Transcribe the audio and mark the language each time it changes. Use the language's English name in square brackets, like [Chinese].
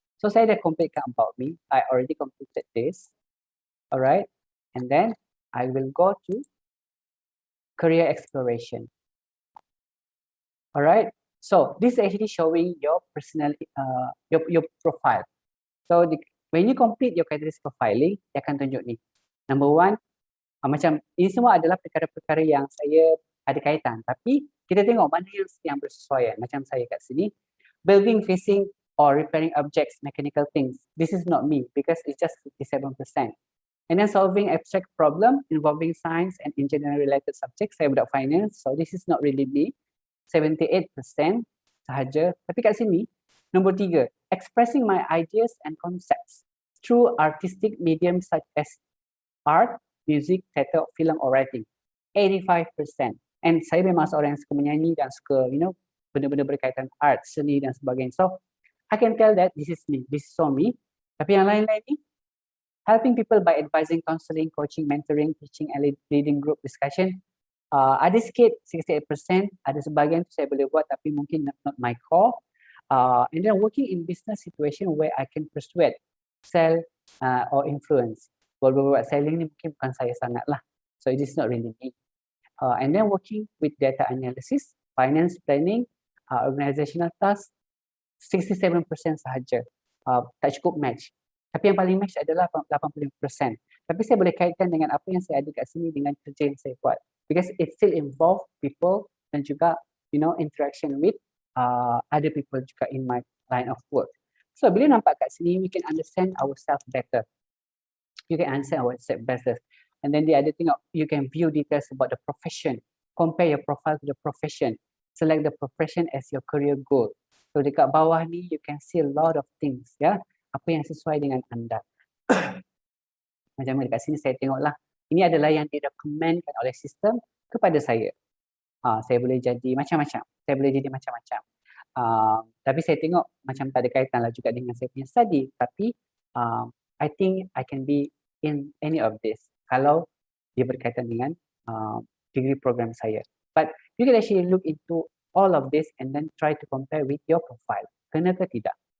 [English] So [Malay] saya dah completekan [English] about me. I already completed this. Alright, and then I will go to career exploration. Alright, so this is actually showing your personal, your profile. So when you complete your catalyst profiling, [Malay] dia akan tunjuk ni. Number one, macam ini semua adalah perkara-perkara yang saya ada kaitan. Tapi kita tengok mana yang bersesuaian. Macam saya kat sini, [English] building, fixing or repairing objects, mechanical things. This is not me because it's just 57%. And then solving abstract problem involving science and engineering related subjects. [Malay] Saya budak finance, [English] so this is not really me. 78% [Malay] sahaja. Tapi kat sini, nombor 3, [English] expressing my ideas and concepts through artistic mediums such as art, music, theatre, film, or writing. [Malay] 85%. And saya memang seorang yang suka menyanyi dan suka, benda-benda berkaitan art, seni dan sebagainya. [English] So, I can tell that this is me, this is on me. [Malay] Tapi yang lain-lain ni, [English] helping people by advising, counseling, coaching, mentoring, teaching, and leading group discussion. [Malay] Ada sikit, 68%, ada sebahagian tu saya boleh buat tapi mungkin [English] not my core. And then working in business situation where I can persuade, sell, or influence. [Malay] Buat selling ni mungkin bukan saya sangat lah. [English] So it is not really me. And then working with data analysis, finance planning, organizational tasks, 67% [Malay] sahaja. Tak cukup match. Tapi yang paling match adalah 85%. Tapi saya boleh kaitkan dengan apa yang saya ada kat sini dengan kerja yang saya buat. [English] Because it still involve people [Malay] dan juga, [English] interaction with other people juga in my line of work. So [Malay] bila nampak kat sini, [English] we can understand ourselves better. You can understand ourselves better. And then the other thing, you can view details about the profession. Compare your profile to the profession. Select the profession as your career goal. So [Malay] dekat bawah ni, [English] you can see a lot of things, ya. [Malay] Apa yang sesuai dengan anda. Macam dekat sini saya tengoklah. Ini adalah yang direkomendkan oleh sistem kepada saya. Saya boleh jadi macam-macam. Saya boleh jadi macam-macam. Tapi saya tengok macam tak ada kaitan lah juga dengan saya punya study. [English] Tapi I think I can be in any of this. [Malay] Kalau dia berkaitan dengan degree program saya. [English] But you can actually look into all of this and then try to compare with your profile. [Malay] Kena ke tidak?